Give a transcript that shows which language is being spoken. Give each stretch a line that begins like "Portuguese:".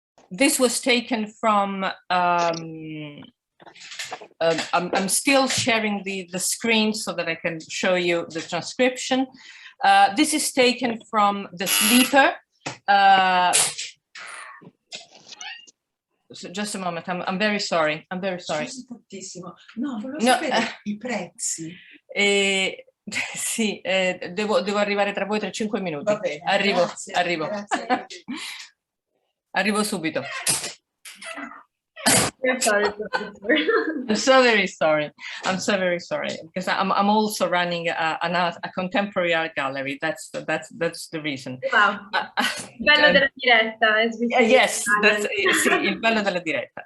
English: This was taken from, I'm still sharing the screen so that I can show you the transcription. This is taken from The Sleeper. So just a moment, I'm very sorry, I'm very sorry.
Italian: No, volevo sapere I prezzi. Sì, devo arrivare tra voi 3-5 minuti. Va bene, arrivo, grazie, arrivo. Grazie. Arrivo subito.
English: We're sorry, Professor. I'm so very sorry. I'm so very sorry because I'm also running a contemporary art gallery. That's the reason. Wow.
Italian: Bello della diretta,
English: as we say. Yes, that's
Italian: sì, il bello della diretta.